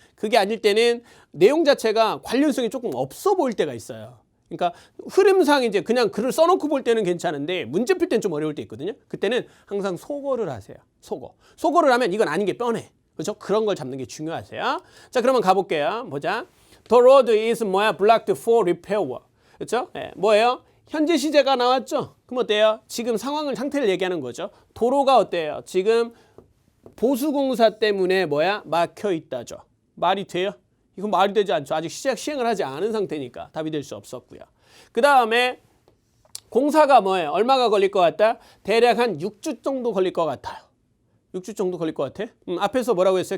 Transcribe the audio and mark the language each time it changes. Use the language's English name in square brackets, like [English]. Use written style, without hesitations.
[Korean] 그게 아닐 때는 내용 자체가 관련성이 조금 없어 보일 때가 있어요. 그러니까 흐름상 이제 그냥 글을 써놓고 볼 때는 괜찮은데 문제 풀 때는 좀 어려울 때 있거든요. 그때는 항상 소거를 하세요. 소거를 하면 이건 아닌 게 뻔해. 그렇죠? 그런 걸 잡는 게 중요하세요. 자, 그러면 가볼게요. 보자. [English] The road is blocked for repair work. [Korean] 그렇죠? 네, 뭐예요? 현재 시제가 나왔죠? 그럼 어때요? 지금 상태를 얘기하는 거죠. 도로가 어때요? 지금 보수공사 때문에 막혀 있다죠. 말이 돼요? 이건 말이 되지 않죠. 아직 시행을 하지 않은 상태니까 답이 될 수 없었고요. 그 다음에 공사가 뭐예요? 얼마가 걸릴 것 같다? 대략 한 6주 정도 걸릴 것 같아요. 6주 정도 걸릴 것 같아? 앞에서 뭐라고 했어요?